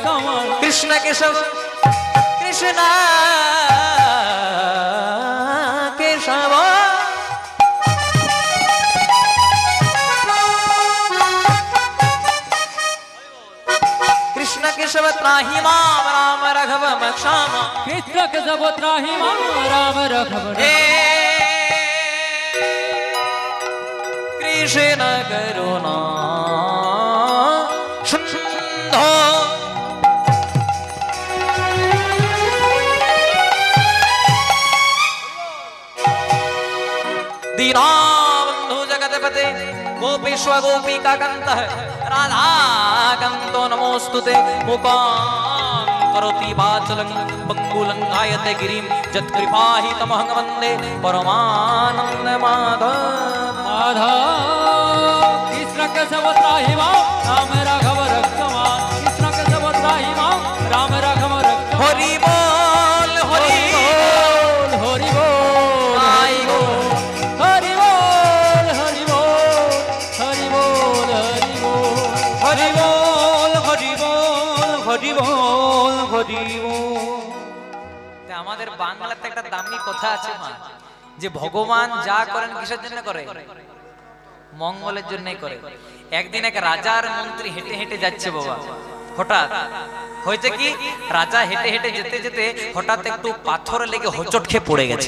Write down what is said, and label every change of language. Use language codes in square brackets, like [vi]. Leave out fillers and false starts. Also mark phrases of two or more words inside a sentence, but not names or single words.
[sa] কৃষ্ণ কেশব কৃষ্ণ কেশব কৃষ্ণ কেশব ত্রাহি মাম, রাম রাঘব রক্ষ। কৃষ্ণ কেশব ত্রাহি মাম, রাম রাঘব রক্ষ। কৃষ্ণ করুণা সিন্ধু दीनाबंधु जगतपते गोपीश्व गोपिका कांतः राधा कांतो नमोस्तुते। मुकां करोति वाचलं पंगुलं गायते गिरिं यत्कृपाहि तमहं वन्दे परमानन्द माधव। कृष्ण केशव त्राहि मां, राम राघव रक्ष। कृष्ण केशव त्राहि मां, राम राघव रक्ष। [bn] হরি বোল হরি বোল হরি বোল आई गो হরি বোল হরি বোল হরি বোল হরি বোল হরি বোল হরি বোল হরি বোল হরি বোল। বাংলাতে একটা দামি কথা আছে মা, যে ভগবান যা করেন কিসের জন্য করে? মঙ্গলের জন্যই করে। একদিন এক রাজার মন্ত্রী হেঁটে হেঁটে যাচ্ছে বাবা, হঠাৎ হয়েছে কি, রাজা হেঁটে হেঁটে যেতে যেতে হঠাৎ একটু পাথর লেগে হোঁচট খেয়ে পড়ে গেছে।